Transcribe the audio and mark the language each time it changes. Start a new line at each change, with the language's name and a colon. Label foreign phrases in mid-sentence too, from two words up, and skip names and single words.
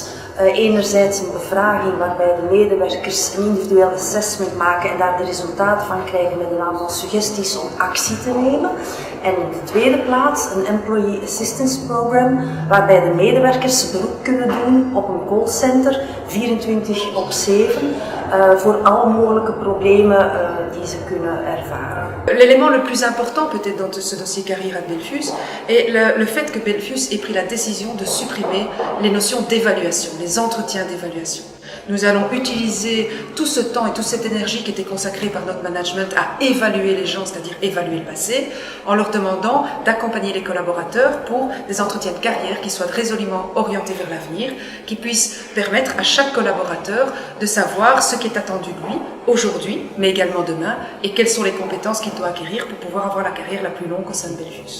Dutch: Enerzijds een bevraging waarbij de medewerkers een individueel assessment maken en daar de resultaten van krijgen met een aantal suggesties om actie te nemen. En in de tweede plaats een
English: Employee Assistance Program
Dutch: waarbij de medewerkers beroep kunnen doen op een callcenter 24/7 voor alle mogelijke problemen die ze kunnen ervaren.
French: L'élément le plus important peut-être dans ce dossier carrière à Belfius est le fait que Belfius ait pris la décision de supprimer les notions d'évaluation, les entretiens d'évaluation. Nous allons utiliser tout ce temps et toute cette énergie qui était consacrée par notre management à évaluer les gens, c'est-à-dire évaluer le passé, en leur demandant d'accompagner les collaborateurs pour des entretiens de carrière qui soient résolument orientés vers l'avenir, qui puissent permettre à chaque collaborateur de savoir ce qui est attendu de lui aujourd'hui, mais également demain, et quelles sont les compétences qu'il doit acquérir pour pouvoir avoir la carrière la plus longue au sein de Belfius.